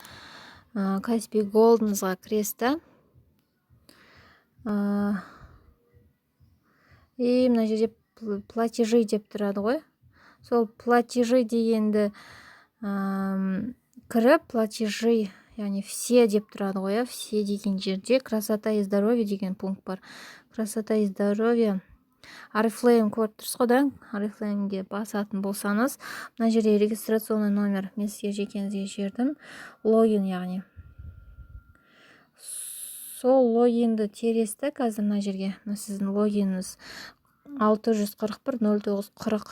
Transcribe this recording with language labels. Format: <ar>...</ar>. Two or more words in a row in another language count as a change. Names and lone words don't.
<kk>Каспий Голдыңызға кіресіз да. И мына жерде платежи деп тұрады ғой. Сол платежи дегенді кіріп, платежи, яғни все деп тұрады ғой, все деген жерде</kk> <ru>красота и здоровье</ru> <kk>деген пункт бар.</kk> <ru>Красота и здоровье.</ru> <kk>Oriflame көріп тұрсыз ғой, да? Oriflameге басатын болсаңыз, мына жерде</kk> <ru>регистрационный номер</ru> <kk>мен сізге жекеңізге жібердім. Логин, яғни. Сол логинді тересті қазір мына жерге. Сіздің логиніңіз 641-0940.</kk>